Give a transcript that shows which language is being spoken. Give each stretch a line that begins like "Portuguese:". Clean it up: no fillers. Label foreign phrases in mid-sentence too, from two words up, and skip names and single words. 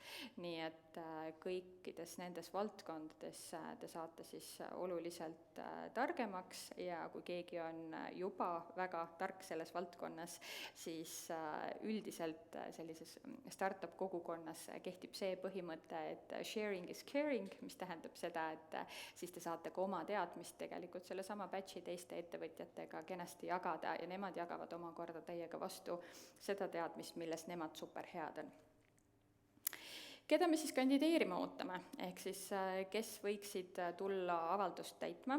Estonian: Nii et kõikides nendes valdkondades te saate siis oluliselt targemaks ja kui keegi on juba väga tark selles valdkonnas, siis üldiselt sellises startup kogukonnas kehtib see põhimõte, et
English: sharing is caring,
Estonian: mis tähendab seda, et siis te saate ka oma teadmist tegelikult sellesama batch'i teiste ettevõtjatega kenasti jagada ja nemad jagavad omakorda teiega vastu seda teadmist, milles nemad superhead on. Keda me siis kandideerima ootame, ehk siis kes võiksid tulla avaldust täitma.